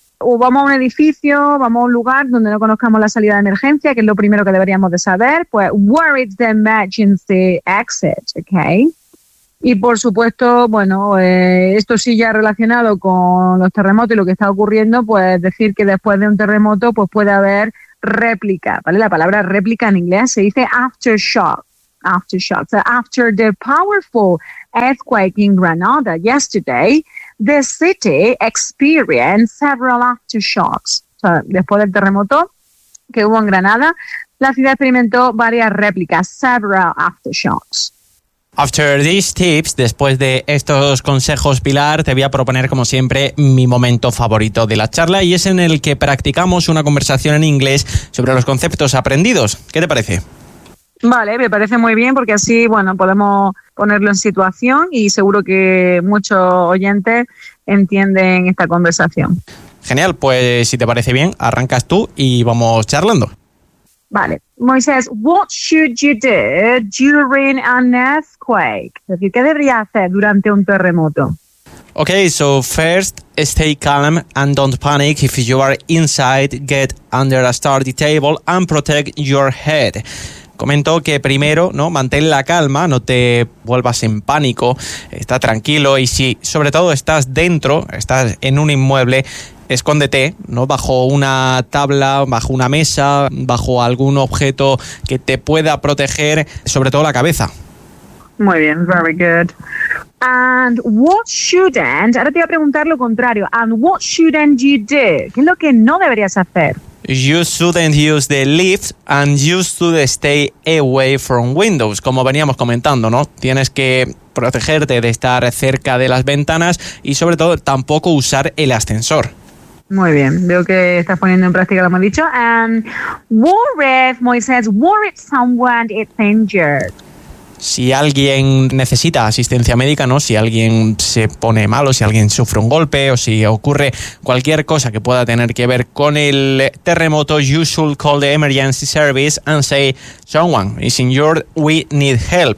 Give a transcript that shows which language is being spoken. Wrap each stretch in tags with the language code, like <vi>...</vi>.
<es>O vamos a un edificio, vamos a un lugar donde no conozcamos la salida de emergencia, que es lo primero que deberíamos de saber, pues,</es> <en>where is the emergency exit, okay?</en> <es>Y por supuesto, bueno, esto sí ya relacionado con los terremotos y lo que está ocurriendo, pues decir que después de un terremoto pues puede haber réplica, ¿vale? La palabra réplica en inglés se dice aftershock, aftershock.</es> <en>So after the powerful earthquake in Granada yesterday, the city experienced several aftershocks.</en> <es>O sea, después del terremoto que hubo en Granada, la ciudad experimentó varias réplicas,</es> <en>several aftershocks. After these tips,</en> <es>después de estos consejos, Pilar, te voy a proponer, como siempre, mi momento favorito de la charla, y es en el que practicamos una conversación en inglés sobre los conceptos aprendidos. ¿Qué te parece? Vale, me parece muy bien, porque así, bueno, podemos ponerlo en situación y seguro que muchos oyentes entienden esta conversación. Genial, pues si te parece bien, arrancas tú y vamos charlando. Vale.</es> <en>Moisés, what should you do during an earthquake?</en> <es>Es decir, ¿qué debería hacer durante un terremoto?</es> <en>Okay, so first, stay calm and don't panic. If you are inside, get under a sturdy table and protect your head.</en> <es>Comento que primero, ¿no?, mantén la calma, no te vuelvas en pánico, está tranquilo. Y si, sobre todo, estás dentro, estás en un inmueble, escóndete, ¿no?, bajo una tabla, bajo una mesa, bajo algún objeto que te pueda proteger, sobre todo la cabeza. Muy bien,</es> <en>very good. And what shouldn't,</en> <es>ahora te voy a preguntar lo contrario,</es> <en>and what shouldn't you do?</en> <es>¿Qué es lo que no deberías hacer?</es> <en>You shouldn't use the lift and you should stay away from windows.</en> <es>Como veníamos comentando, ¿no? Tienes que protegerte de estar cerca de las ventanas y sobre todo tampoco usar el ascensor. Muy bien, veo que estás poniendo en práctica lo que hemos dicho.</es> <en>And what if someone is injured?</en> <es>Si alguien necesita asistencia médica, ¿no? Si alguien se pone malo, si alguien sufre un golpe o si ocurre cualquier cosa que pueda tener que ver con el terremoto,</es> <en>you should call the emergency service and say someone is injured, we need help.</en>